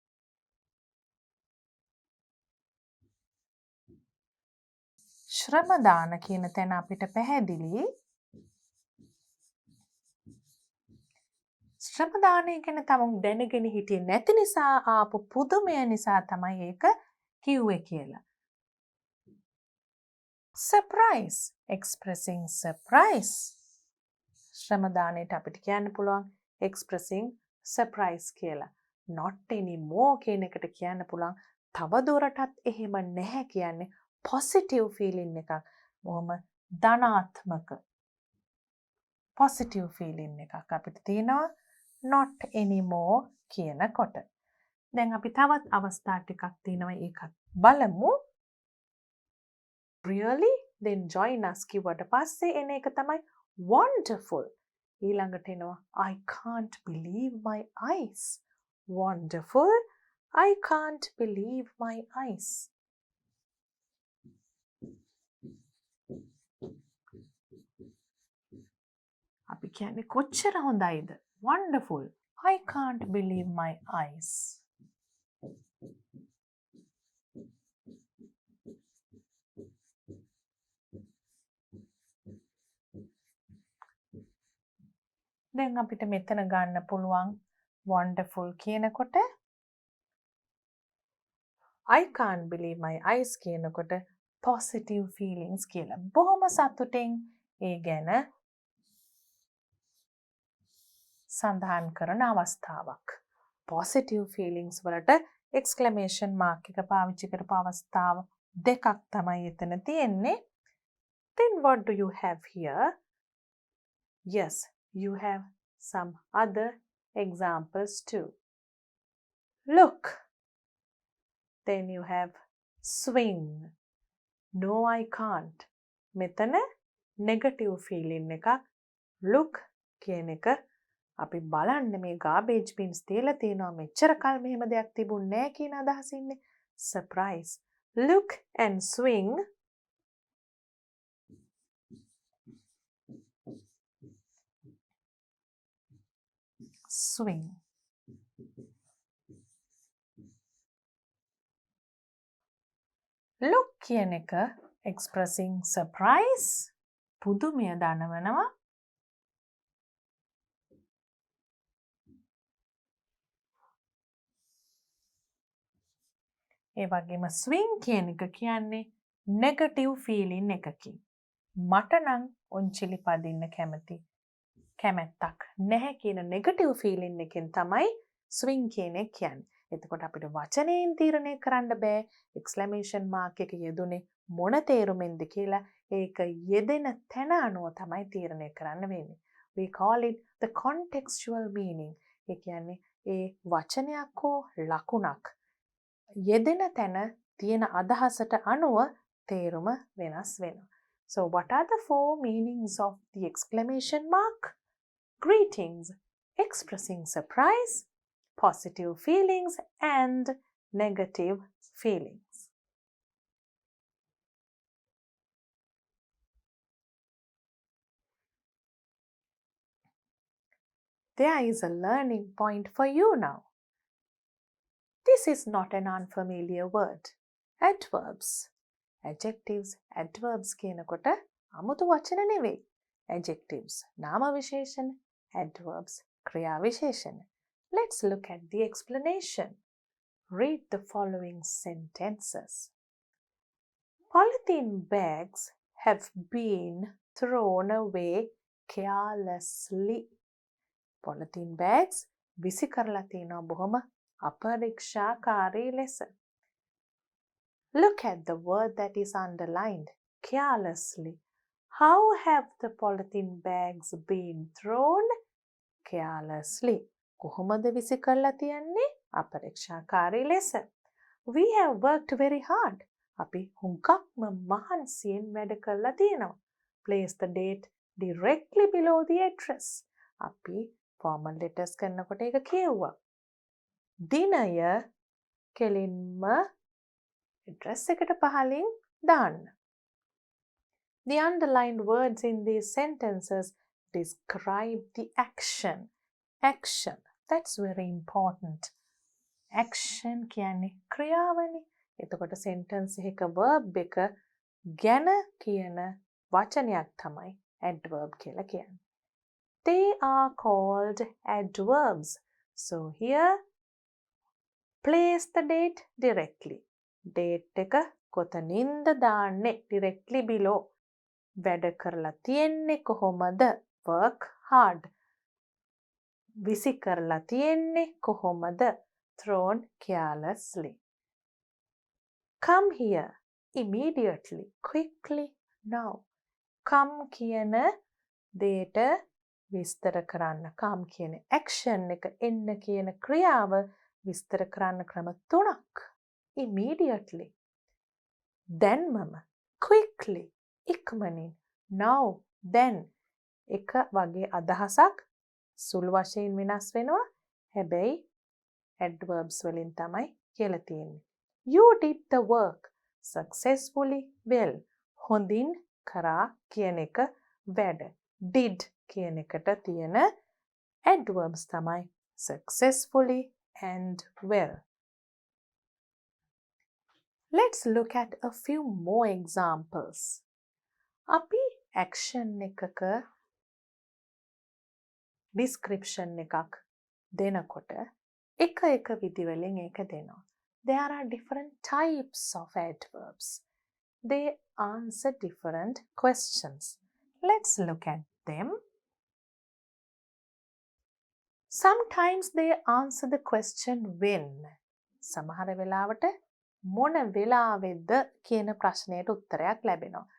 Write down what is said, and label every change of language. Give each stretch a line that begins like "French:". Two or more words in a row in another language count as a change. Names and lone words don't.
Sinhala: ශ්‍රමදාන කියන තැන අපිට පැහැදිලි ශ්‍රමදානය ගැන තමුන් දැනගෙන හිටියේ නැති නිසා ආපු පුදුමය නිසා තමයි ඒක කිව්වේ කියලා.
English: Surprise, expressing surprise.
Sinhala: ශ්‍රමදානයට අපිට කියන්න පුළුවන්
English: expressing surprise
Sinhala: කියලා.
English: Not anymore
Sinhala: කියන එකට කියන්න පුළුවන් තව දුරටත් එහෙම නැහැ කියන්නේ
English: positive feeling
Sinhala: එකක්. බොහොම ධනාත්මක
English: positive feeling
Sinhala: එකක් අපිට තියෙනවා
English: not anymore
Sinhala: කියනකොට. දැන් අපි තවත් අවස්ථා ටිකක් තියෙනවා ඒකත් බලමු.
English: Really? Then join us
Sinhala: කිව්වට පස්සේ එන එක තමයි wonderful. ඊළඟට එනවා
English: I can't believe my eyes. Wonderful. I can't believe my eyes.
Sinhala: අපි කියන්නේ කොච්චර හොඳයිද?
English: Wonderful. I can't believe my eyes.
Sinhala: දැන් අපිට මෙතන ගන්න පුළුවන් wonderful කියනකොට
English: I can't believe my eyes
Sinhala: කියනකොට
English: positive feelings
Sinhala: කියලා. බොහොම සතුටින් ඒ ගැන සඳහන් කරන අවස්ථාවක්.
English: positive feelings
Sinhala: වලට
English: exclamation mark
Sinhala: එක පාවිච්චි කරපු අවස්ථාව දෙකක් තමයි එතන තියෙන්නේ.
English: Then what do you have here? Yes, you have some other examples too. Look. Then you have swing. No, I can't.
Sinhala: මෙතන negative feeling එකක්. Look කියන එක අපි බලන්න මේ
English: garbage bins
Sinhala: තියලා තියෙනවා මෙච්චර කල් මෙහෙම දෙයක් තිබුණේ නැහැ කියන අදහසින්නේ.
English: Surprise. Look and swing. Swing. Look
Sinhala: කියන එක
English: expressing surprise.
Sinhala: පුදුමය දනවනවා. ඒ වගේම swing කියන එක කියන්නේ negative feeling එකකින්. මට නම් ඔන්චිලි පදින්න කැමැත්තක් නැහැ කියන negative feeling එකෙන් තමයි swing කියන එක කියන්නේ. එතකොට අපිට වචනයෙන් තීරණය කරන්න බෑ
English: exclamation mark
Sinhala: එක යෙදුනේ මොන තේරුමෙන්ද කියලා. ඒක යෙදෙන තැන අනුව තමයි තීරණය කරන්න වෙන්නේ.
English: We call it the contextual meaning.
Sinhala: ඒ කියන්නේ ඒ වචනයක් හෝ ලකුණක් යෙදෙන තැන තියෙන අදහසට අනුව තේරුම වෙනස් වෙනවා.
English: So what are the four meanings of the exclamation mark? Greetings, expressing surprise, positive feelings and negative feelings. There is a learning point for you now. This is not an unfamiliar word. Adverbs. Adjectives,
Sinhala: adverbs කියනකොට 아무තු වචන නෙවෙයි. Adjectives, නාම විශේෂණ. Adverbs, ක්‍රියා විශේෂණ.
English: Let's look at the explanation. Read the following sentences. Polythene bags have been thrown away carelessly. Polythene bags
Sinhala: විසි කරලා තියෙනවා බොහොම අපරීක්ෂාකාරී ලෙස.
English: Look at the word that is underlined, carelessly. How have the polythene bags been thrown? Carelessly.
Sinhala: කොහොමද විසි කරලා තියන්නේ? අපරීක්ෂාකාරී ලෙස.
English: We have worked very hard.
Sinhala: අපි හුඟක්ම මහන්සියෙන් වැඩ කරලා තියෙනවා.
English: Place the date directly below the address.
Sinhala: අපි
English: formal letters
Sinhala: කරනකොට ඒක කියුවා. දිනය කෙලින්ම address එකට පහලින් දාන්න.
English: The underlined words in these sentences describe the action. Action. That's very important. Action
Sinhala: කියන්නේ ක්‍රියාවනේ. එතකොට sentence එකක verb එක ගැන කියන වචනයක් තමයි adverb කියලා කියන්නේ.
English: They are called adverbs. So here place the date directly.
Sinhala: Date එක කොතනින්ද දාන්නේ?
English: Directly below.
Sinhala: වැඩ කරලා තියෙන්නේ කොහොමද?
English: Work hard.
Sinhala: විසි කරලා තියෙන්නේ කොහොමද?
English: Thrown carelessly. Come here immediately, quickly, now.
Sinhala: Come කියන දේට විස්තර කරන්න. Come කියන action එක එන්න කියන ක්‍රියාව විස්තර කරන්න ක්‍රම තුනක්.
English: Immediately. දැන්මම. Quickly. ඉක්මනින්. Now. Then.
Sinhala: එක වගේ අදහසක් සුළු වශයෙන් වෙනස් වෙනවා. හැබැයි adverbs වලින් තමයි කියලා තියෙන්නේ.
English: You did the work successfully well.
Sinhala: හොඳින් කරා කියන එක වැඩ. Did කියන එකට තියෙන adverbs තමයි
English: successfully and well. Let's look at a few more examples.
Sinhala: අපි action එකක description එකක් දෙනකොට එක විදිවලින් ඒක දෙනවා.
English: There are different types of adverbs. They answer different questions. Let's look at them. Sometimes they answer the question when.
Sinhala: සමහර වෙලාවට මොන වෙලාවෙද කියන ප්‍රශ්නයට උත්තරයක් ලැබෙනවා.